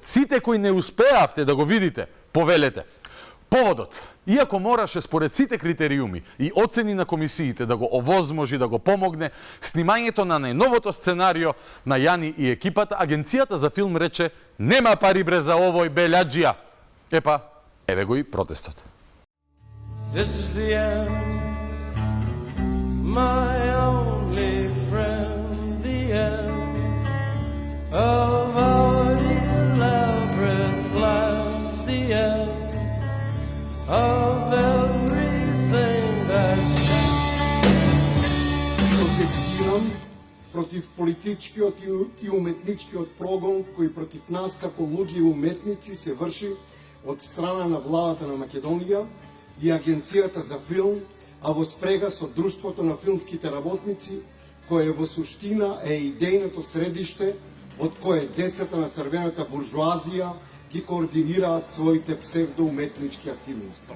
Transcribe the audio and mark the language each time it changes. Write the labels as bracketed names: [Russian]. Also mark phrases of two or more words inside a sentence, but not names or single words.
[Macedonian] Сите кои не успеавте да го видите, повелете. Поводот, иако мораше според сите критериуми и оцени на комисиите да го овозможи, да го помогне, снимањето на најновото сценарио на Јани и екипата, Агенцијата за филм рече нема пари бре за овој белјаджија. Епа, еве го и протестот. [English] This is the end, my only friend. Of our elaborate plans, the end of everything that's [Macedonian] Протестирам против политиците политичкиот и уметничкиот прогон кој против нас како луѓе и уметници се врши од страна на владата на Македонија и Агенцијата за филм, а во спрега со Друштвото на филмските работници, кое во суштина е идејното средиште од кое децата на црвената буржуазија ги координираат своите псевдоуметнички активности.